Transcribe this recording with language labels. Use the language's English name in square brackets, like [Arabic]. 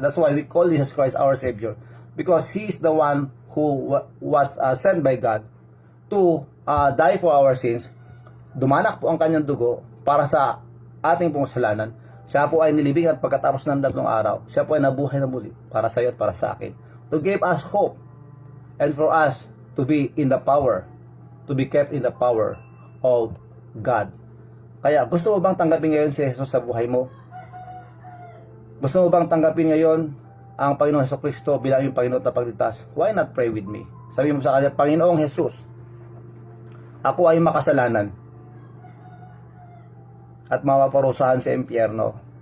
[English] That's why we call Jesus Christ our Savior. Because He is the one who was sent by God to die for our sins. [Filipino] Dumanak po ang kanyang dugo para sa ating pong kasalanan. Siya po ay nilibing at pagkatapos ng 3 araw, siya po ay nabuhay na muli para sa iyo at para sa akin. [English] To give us hope and for us to be in the power, to be kept in the power of God. [Filipino] Kaya gusto mo bang tanggapin ngayon si Jesus sa buhay mo? Gusto mo bang tanggapin ngayon ang Panginoong Jesucristo bilang iyong Panginoon at pagligtas? [English] Why not pray with me? [Filipino] Sabi mo sa kanya, Panginoong Jesus, ako ay makasalanan at mapaparusahan sa impyerno.